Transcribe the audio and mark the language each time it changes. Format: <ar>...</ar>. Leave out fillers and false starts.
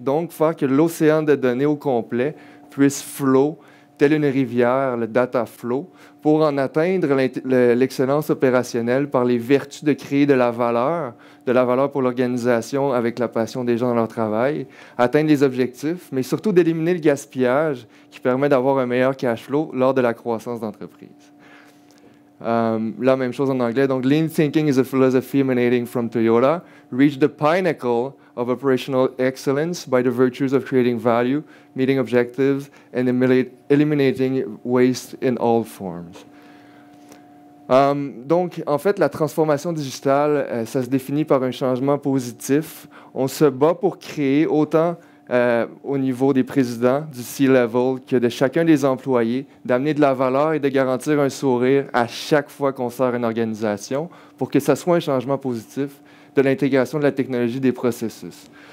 <fr>Donc, faire que l'océan de données au complet puisse flow, telle une rivière, le data flow, pour en atteindre l'excellence opérationnelle par les vertus de créer de la valeur pour l'organisation avec la passion des gens dans leur travail, atteindre les objectifs, mais surtout d'éliminer le gaspillage qui permet d'avoir un meilleur cash flow lors de la croissance d'entreprise. La même chose en anglais.</fr> <en>Donc, Lean Thinking is a philosophy emanating from Toyota. Reach the pinnacle of operational excellence by the virtues of creating value, meeting objectives, and eliminating waste in all forms.</en> <fr>Donc, en fait, la transformation digitale, ça se définit par un changement positif. On se bat pour créer autant au niveau des présidents, du C-level, que de chacun des employés, d'amener de la valeur et de garantir un sourire à chaque fois qu'on sort une organisation pour que ça soit un changement positif de l'intégration de la technologie des processus.</fr>